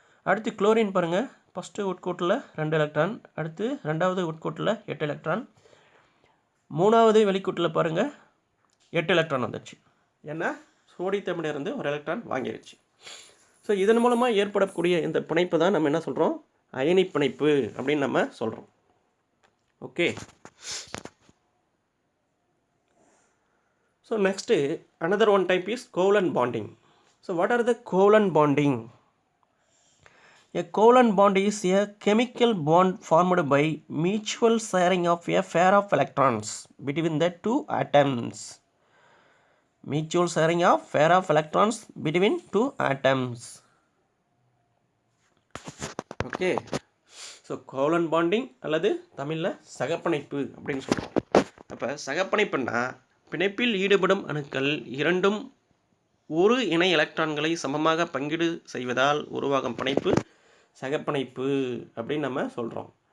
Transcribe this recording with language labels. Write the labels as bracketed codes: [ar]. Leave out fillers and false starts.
[ta] அடுத்து குளோரின் பாருங்கள், first உட்கூட்டில் 2 electron, அடுத்து ரெண்டாவது உட்கூட்டில் 8 எலக்ட்ரான், மூணாவது வெளிக்கூட்டில் பாருங்கள் 8 எலக்ட்ரான் வந்துடுச்சு. ஏன்னா சோடியத்திடமிருந்து ஒரு எலக்ட்ரான் வாங்கிடுச்சு. ஸோ இதன் மூலமாக ஏற்படக்கூடிய இந்த பிணைப்பு தான் நம்ம என்ன சொல்கிறோம், அயனி பிணைப்பு அப்படின்னு நம்ம சொல்கிறோம். Okay. [en] So next, another one type is covalent bonding. So what are the covalent bonding? A covalent bond is a chemical bond formed by mutual sharing of a pair of electrons between the two atoms. Mutual sharing of pair of electrons between two atoms. [ta] Okay, so covalent bonding அல்லது தமிழில் சகப்பிணைப்பு அப்படின்னு சொல்கிறோம். அப்போ சகப்பிணைப்புன்னா பிணைப்பில் ஈடுபடும் அணுக்கள் இரண்டும் ஒரு இணை எலக்ட்ரான்களை சமமாக பங்கீடு செய்வதால் உருவாகும் பிணைப்பு சகப்பிணைப்பு அப்படின்னு நம்ம சொல்கிறோம்.